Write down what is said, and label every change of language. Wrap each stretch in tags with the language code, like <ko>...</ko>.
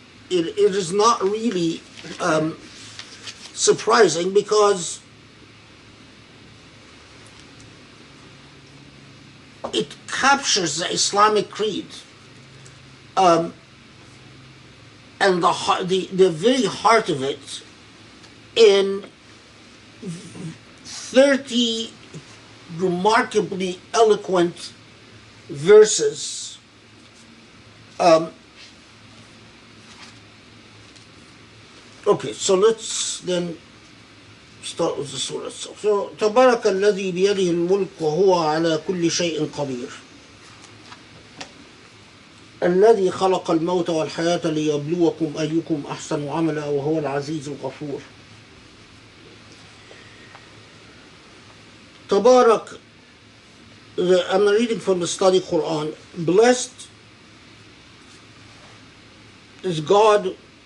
<en>It is not really surprising, because it captures the Islamic creed, and the very heart of it in 30 remarkably eloquent verses. Okay, so let's then start with the surah itself.</en> <ar>So, تبارك الذي بيده الملك وهو على كل شيء قدير. الذي خلق الموت والحياة ليبلوكم أيكم أحسن عملا وهو العزيز الغفور.</ar> <en>تبارك, I'm reading from the study Quran. Blessed is God.</en>